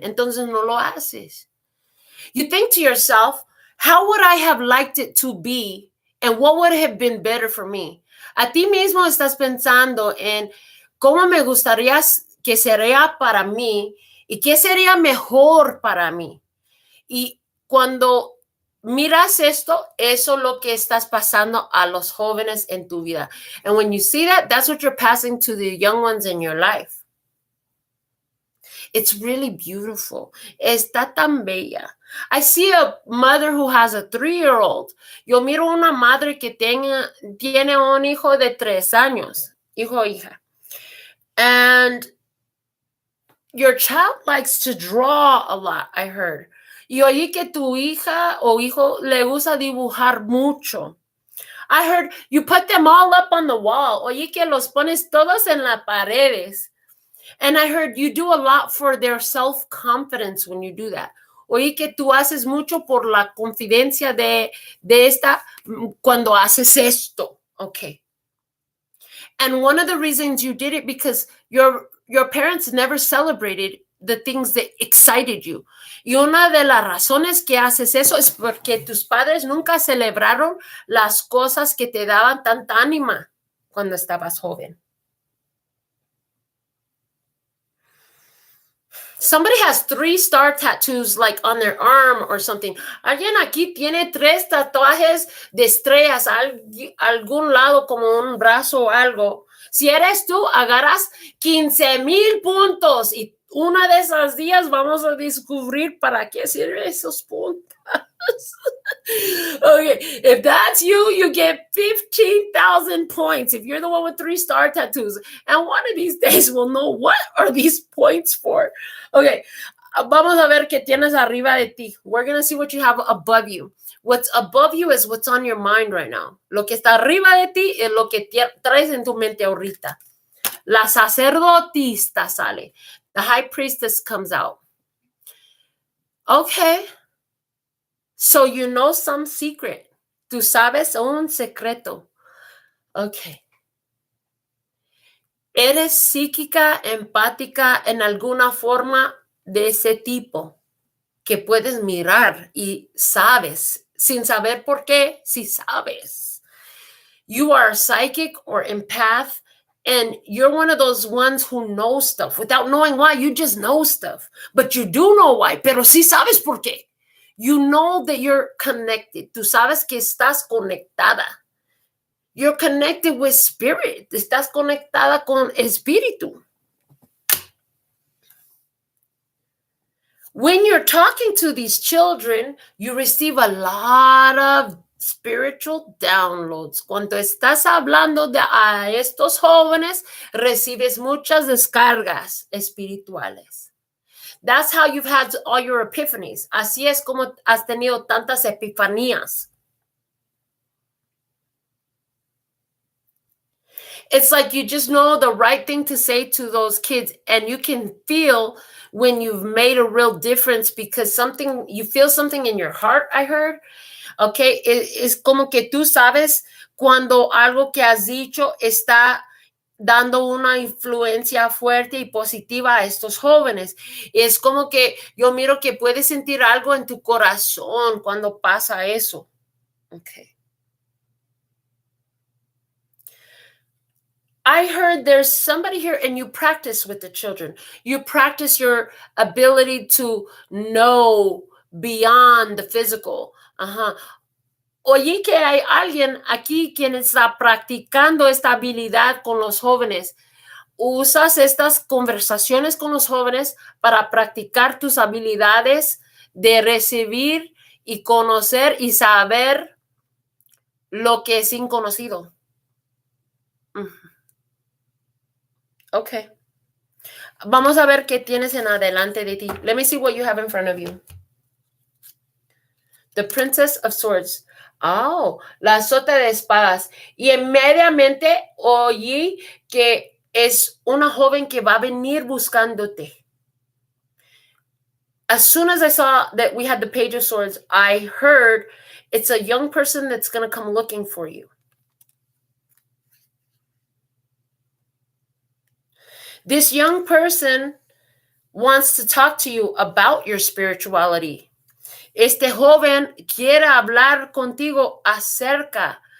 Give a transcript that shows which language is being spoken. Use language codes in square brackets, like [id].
[es] Entonces no lo haces. [en] You think to yourself, how would I have liked it to be And what would have been better for me? [es] A ti mismo estás pensando en cómo me gustaría que sería para mí y qué sería mejor para mí. Y cuando miras esto, eso es lo que estás pasando a los jóvenes en tu vida. [en] And when you see that, that's what you're passing to the young ones in your life. It's really beautiful. [es] Está tan bella. [en] I see a mother who has a 3-year-old. [es] Yo miro una madre que tiene un hijo de 3 años. Hijo o hija. [en] And your child likes to draw a lot, I heard. [es] Y oí que tu hija o hijo le gusta dibujar mucho. [en] I heard you put them all up on the wall. [es] Oí que los pones todos en las paredes. [en] And I heard you do a lot for their self-confidence when you do that. [es] Oí que tú haces mucho por la confidencia de esta cuando haces esto. [en] Okay. And one of the reasons you did it because your parents never celebrated the things that excited you. [es] Y una de las razones que haces eso es porque tus padres nunca celebraron las cosas que te daban tanta ánima cuando estabas joven. [en] Somebody has 3 star tattoos like on their arm or something. [es] Alguien aquí tiene 3 tatuajes de estrellas algún lado como un brazo o algo. Si eres tú, agarras 15,000 puntos y una de esos días vamos a descubrir para qué sirven esos puntos. [en] Okay, if that's you, you get 15,000 points. If you're the one with 3 star tattoos, and one of these days we'll know what are these points for. [es] Okay, vamos a ver qué tienes arriba de ti. [en] We're going to see what you have above you. What's above you is what's on your mind right now. [es] Lo que está arriba de ti es lo que traes en tu mente ahorita. La sacerdotista sale. [en] The high priestess comes out. Okay. So you know some secret. [es] Tú sabes un secreto. Okay. ¿Eres psíquica, empática en alguna forma de ese tipo que puedes mirar y sabes, sin saber por qué, si sabes? [en] You are a psychic or empath, and you're one of those ones who know stuff without knowing why. You just know stuff, but you do know why, [es] pero sí sabes por qué. [en] You know that you're connected. [es] Tú sabes que estás conectada. [en] You're connected with spirit. [es] Estás conectada con espíritu. [en] When you're talking to these children, you receive a lot of spiritual downloads. [es] Cuando estás hablando a estos jóvenes, recibes muchas descargas espirituales. [en] That's how you've had all your epiphanies. [es] Así es como has tenido tantas epifanías. [en] It's like you just know the right thing to say to those kids, and you can feel when you've made a real difference because you feel something in your heart, I heard. [es] Okay, es como que tú sabes cuando algo que has dicho está dando una influencia fuerte y positiva a estos jóvenes. Es como que yo miro que puedes sentir algo en tu corazón cuando pasa eso. [en] Okay. I heard there's somebody here and you practice with the children. You practice your ability to know beyond the physical. [es] Oye que hay alguien aquí quien está practicando esta habilidad con los jóvenes. Usas estas conversaciones con los jóvenes para practicar tus habilidades de recibir y conocer y saber lo que es inconocido. Okay. Vamos a ver qué tienes en adelante de ti. [en] Let me see what you have in front of you. The Princess of Swords. Oh, [es] la sota de espadas. Y inmediatamente oí que es una joven que va a venir buscándote. [en] As soon as I saw that we had the Page of Swords, I heard it's a young person that's going to come looking for you. This young person wants to talk to you about your spirituality. [es] Este joven quiere hablar contigo acerca